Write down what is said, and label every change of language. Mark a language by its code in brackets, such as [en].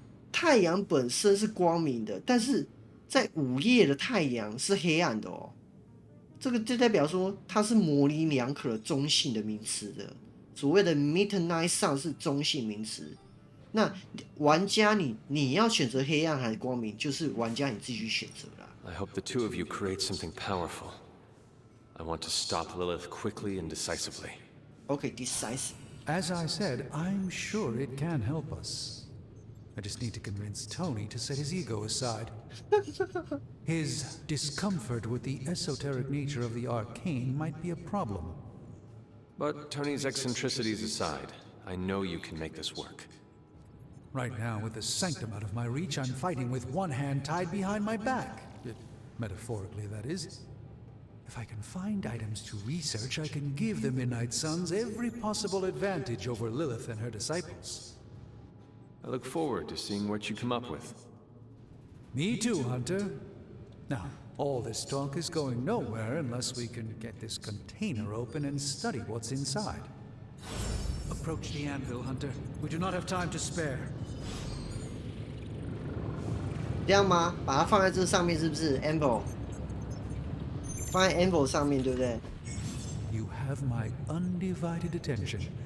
[zh] 太阳本身是光明的，但是在午夜的太阳是黑暗的这个就代表说它是模棱两可的中性的名词的。所谓的 Midnight Sun 是中性名词，那玩家你要选择黑暗还是光明，就是玩家你自己去选择啦。 [en] I hope the two of you create something powerful. I want to stop Lilith quickly and decisively. Okay, decisive. As I said, I'm sure it can help us. I just need to convince Tony to set his ego aside. His discomfort with the esoteric nature of the arcane might be a problem. But Tony's eccentricities aside, I know you can make this work. Right now, with the sanctum out of my reach, I'm fighting with one hand tied behind my back. Metaphorically, that is. If I can find items to research, I can give the Midnight Suns every possible advantage over Lilith and her disciples. I look forward to seeing what you come up with. Me too, Hunter. Now, all this talk is going nowhere unless we can get this container open and study what's inside. Approach the anvil, Hunter. We do not have time to spare. [zh] 这样吗？把它放在这上面是不是 ？Anvil， 放在 Anvil 上面，对不对？ [en] You have my undivided attention.